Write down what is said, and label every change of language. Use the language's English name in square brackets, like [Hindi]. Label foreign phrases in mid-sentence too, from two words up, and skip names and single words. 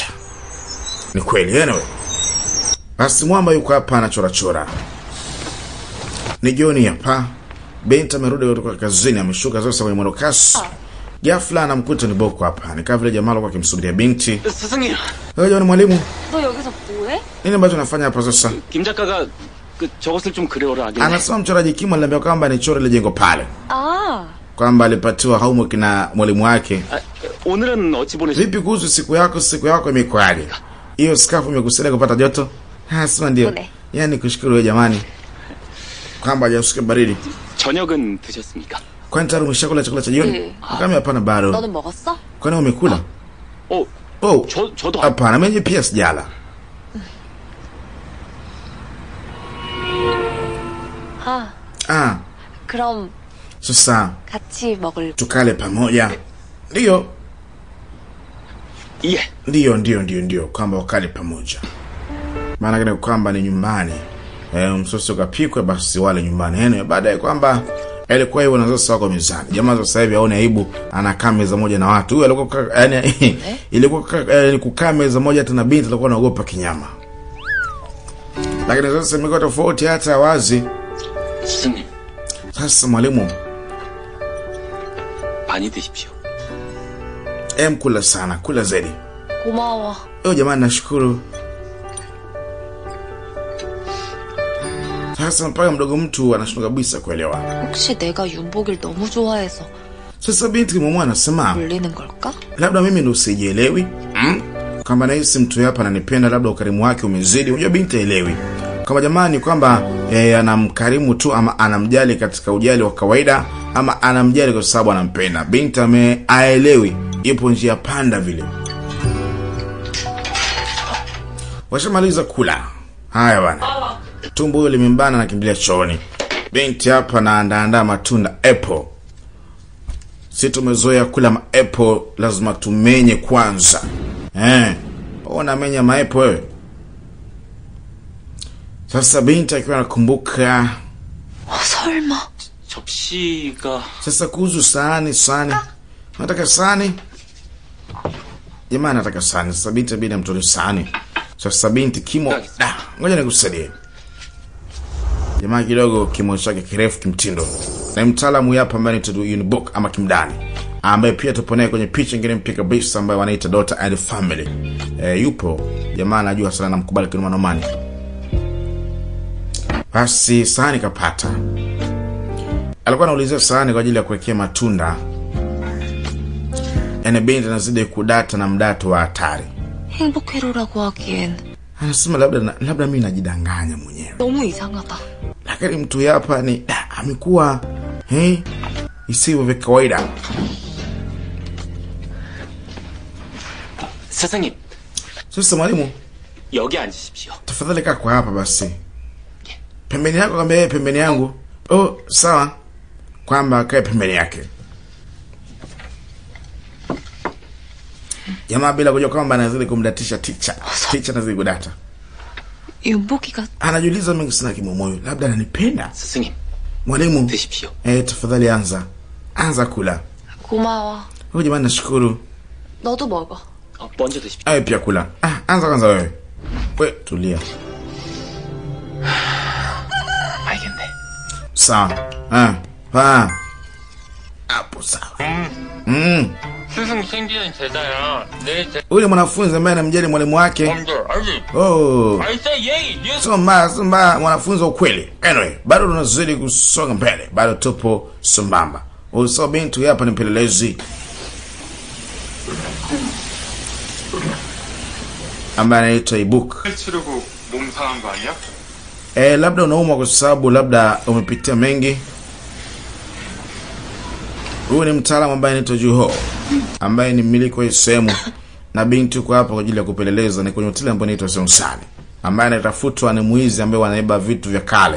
[Swahili] Ni kweli anyway. Basi mwamba yuko hapa anachora chora. Ni jioni hapa. Binti amerudi kutoka kazini, ameshuka sasa kwenye mwendokasi. Ghafla anamkuta Inboku hapa. Ni kama vile jamaa alikuwa akimsubiria binti. [Korean] 스승님, [Swahili] Wewe ni mwalimu? [Korean] 너 여기서 뭐해? [Swahili] Nini ambacho unafanya hapa sasa? [Korean] 김 작가가 저것을 좀 그려오라 하길래. [Swahili] Anasema mchoraji Kimo aliambia kwamba ni chore ile jengo pale. [Korean] 아, [Swahili] Kwamba alipatiwa homework na mwalimu wake. [Korean] 오늘은 어찌 보내시? [Swahili] Vipi kuhusu siku yako imekwaje? Hiyo skafu imekusaidia kupata joto? Sema ndio. Yaani kushukuru wewe jamani. Kwamba hajasikia baridi. [Korean] 저녁은 드셨습니까? [Swahili] Kwani tayari umeshakula chakula cha jioni? Kama hapana bado. [Korean] 너는 먹었어? [Swahili] Kwani umekula? [Korean] 저도 [Swahili] Hapana, mimi pia sijala. [Korean] 그럼 [Swahili] Sasa [Korean] 같이 먹을. [Swahili] tukale pamoja. Ndio. [Korean] 예. [Swahili] Ndio kwamba wakale pamoja. Maana gani kwamba ni nyumbani. Msosi ukapikwe basi wale nyumbani. Yaani baada ya kwamba alikuwa hivyo na sasa wako mezani. Jamaa sasa hivi aone aibu anakaa meza moja na watu. Huyo alikuwa yani ilikuwa kukaa meza moja tena binti alikuwa anaogopa kinyama. Lakini sasa imekuwa tofauti hata wazi. [Korean] 스승님, [Swahili] Sasa mwalimu, [Korean] 많이 드십시오. [Swahili] kula sana, kula zaidi. [Korean] 고마워. [Swahili] Jamani nashukuru. Sasa mpaka mdogo mtu anashindwa kabisa kuelewa. [Korean] 혹시 내가 윤복일 너무 좋아해서 [Swahili] Sasa binti mmoja anasema, [Korean] 물리는 걸까? [Swahili] labda mimi ndo sijielewi. Kama nahisi mtu hapa ananipenda, labda ukarimu wake umezidi. Unajua binti haelewi. Kama jamani kwamba anamkarimu tu ama anamjali katika ujali wa kawaida ama anamjali kwa sababu anampenda. Binti aelewi. Ipo njia panda vile. Washamaliza kula. Haya bwana. Tumbo hilo limembana na kimbilia chooni. Binti hapa anaandaa matunda apple. Sisi tumezoea kula apple, lazima tumenye kwanza. Unamenya apple wewe. Sasa binti akiwa anakumbuka, [Korean] 설마. 접시가 [Swahili] sasa kuhusu sahani. Nataka sahani. Jamaa anataka sahani. Sasa binti bila mtoto sahani. Sasa binti Kimo, ngoja nikusaidie. Jamaa kidogo kimo chake kirefu kimtindo. Na mtaalamu hapa ambaye ni Inboku ama Kimdani. Ambaye pia tupo naye kwenye picha nyingine mpika kabisa ambaye wanaita Daughter and Family. Yupo. Jamaa anajua sana namkubali kwa manomani. Basi sahani kapata. Alikuwa anaulizia sahani kwa ajili ya kuwekea matunda. Binti anazidi kudata na mdato wa hatari. [Korean] 행복회로라고 하기엔 [Swahili] Anasema labda mimi najidanganya mwenyewe. [Korean] 너무 이상하다. [Swahili] Lakini mtu hapa ni amekuwa isiwe vya kawaida. [Korean] 스승님, [Swahili] Sasa mwalimu, [Korean] 여기 앉으십시오. [Swahili] tafadhali kaa kwa hapa basi. Pembeni yako kama pembeni yangu. Sawa. Kwamba kae pembeni yake. Jamaa bila kujua kwamba anazidi kumdatisha teacher. Teacher anazidi kudata. [Korean] 윤복이가 [Swahili] Anajiuliza mengi sana kimomoyo. Labda ananipenda. [Korean] 스승님, [Swahili] Mwalimu. [Korean] 드십시오. [Swahili] Tafadhali anza. Anza kula. [Korean] 고마워. [Swahili] Wewe jamani nashukuru. [Korean] 너도 먹어. 먼저 드십시오. [Swahili] Pia kula. Anza kwanza wewe. Wewe tulia. [Korean] 알겠네. [Swahili] Sawa. Hapo sawa. [Korean] 스승 생기는 제자야. 내 제. [Swahili] Ule mwanafunzi ambaye anamjali mwalimu wake. [Korean] 알지? Oh. [English] I say yay. Yes. [Swahili] Soma mwanafunzi wa ukweli. Anyway, bado tunazidi kusonga mbele. Bado tupo sambamba. Uso bintu hapa ni mpelelezi. Ambaye anaitwa Ibuk. [Korean] 치르고 몸 상한 거 아니야? [Swahili] Labda unaumwa kwa sababu labda umepitia mengi. Huyu ni mtaalamu ambaye anaitwa Juho, ambaye ni mmiliki wa sehemu, na binti kwa hapa kwa ajili ya kupeleleza ni kwenye hoteli ambayo inaitwa Sonsani, ambaye anatafutwa ni mwizi ambaye wanaiba vitu vya kale.